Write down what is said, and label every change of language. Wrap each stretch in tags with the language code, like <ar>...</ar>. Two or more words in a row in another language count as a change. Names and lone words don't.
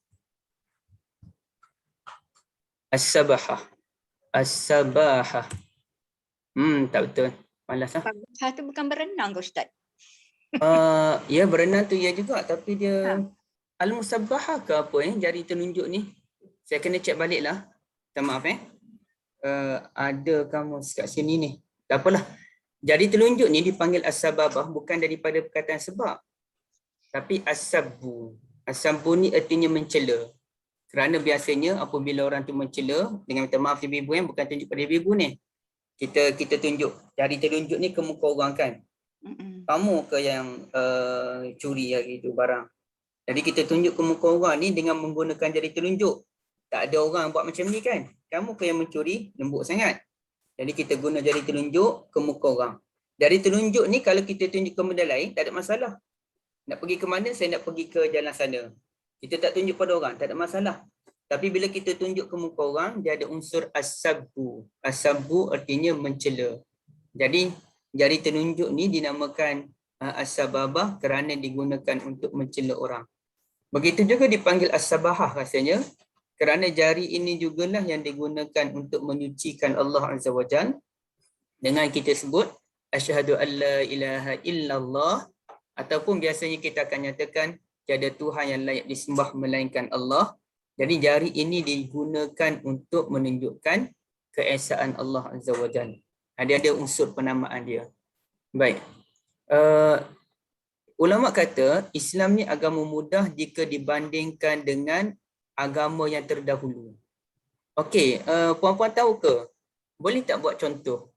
<ms>As-sabahah. As-sabahah. Tak betul. Malas lah. Sabahah tu bukan berenang ke Ustaz? Ya berenang tu ya juga, tapi dia Ha. al-musabbahah ke apa jari telunjuk ni? Saya kena cek balik lah. Minta maaf ada kamus kat sini ni. Tak apalah. Jari telunjuk ni dipanggil as-sababah bukan daripada perkataan sebab. Tapi as-sabbu. As-sabbu ni artinya mencela. Kerana biasanya apabila orang tu mencela, dengan minta maaf ibu-ibu bukan tunjuk pada ibu-ibu ni. Kita tunjuk jari telunjuk ni ke muka orang kan. Kamu ke yang curi hari tu barang. Jadi kita tunjuk ke muka orang ni dengan menggunakan jari telunjuk. Tak ada orang buat macam ni kan. Kamu ke yang mencuri, lembut sangat. Jadi kita guna jari telunjuk ke muka orang. Jari telunjuk ni kalau kita tunjuk ke benda lain, tak ada masalah. Nak pergi ke mana, saya nak pergi ke jalan sana. Kita tak tunjuk pada orang, tak ada masalah. Tapi bila kita tunjuk ke muka orang, dia ada unsur as-sabbu. As-sabbu artinya mencela. Jadi jari telunjuk ni dinamakan as-sababah kerana digunakan untuk mencela orang. Begitu juga dipanggil as-sabahah rasanya kerana jari ini jugalah yang digunakan untuk menyucikan</ms> <ar>الله عز وجل</ar> <ms>dengan kita sebut</ms> <ar>أشهد أن لا إله إلا الله,</ar> <ms>ataupun biasanya kita akan nyatakan tiada Tuhan yang layak disembah melainkan Allah. Jadi jari ini digunakan untuk menunjukkan keesaan</ms> <ar>الله عز وجل.</ar> <ms>Dia ada unsur penamaan dia. Baik. Ulama kata Islam ni agama mudah jika dibandingkan dengan agama yang terdahulu. Okey, puan-puan tahu ke? Boleh tak buat contoh?</ms>